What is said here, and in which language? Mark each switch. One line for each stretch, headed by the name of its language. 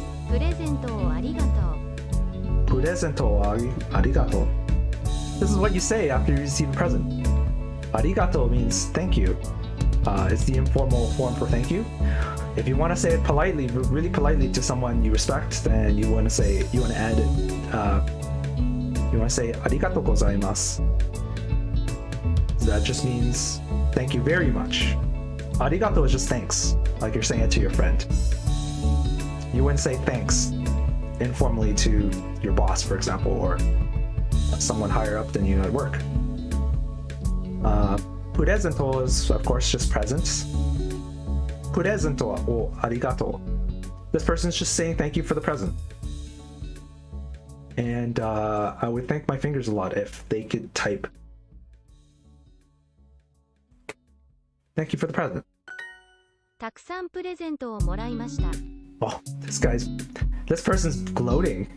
Japanese: プレゼントをありがとう Presento arigato.
English: This is what you say after you receive a present. Arigato means thank you. It's the informal form for thank you. If you want to say it politely, really politely to someone you respect, then you want to add it. You want to say arigato gozaimasu. That just means thank you very much. Arigato is just thanks, like you're saying it to your friend. You wouldn't say thanks informally to your boss, for example, or someone higher up than you at work. Presento is, of course, just presents. Presento or arigato. This person's just saying thank you for the present. And I would thank my fingers a lot if they could type thank you for the present.
Japanese: たくさんプレゼントをもらいました
English: Oh, this person's gloating.